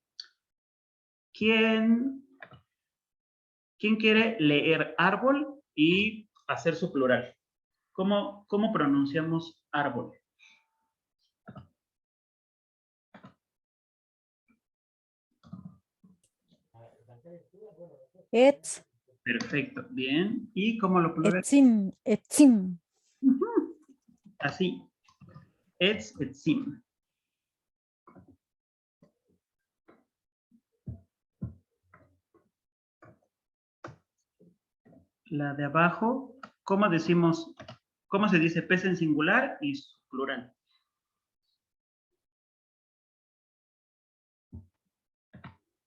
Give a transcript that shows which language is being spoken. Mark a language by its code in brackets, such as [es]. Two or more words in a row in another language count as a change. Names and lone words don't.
[es] ¿Quién quiere leer árbol y hacer su plural? ¿Cómo pronunciamos árbol? Etz, Perfecto, bien. ¿Y cómo lo plural? [he] etzim, etzim. [es] Así. [he] Etz, etzim. [es] La de abajo, ¿cómo decimos, cómo se dice pez en singular y su plural?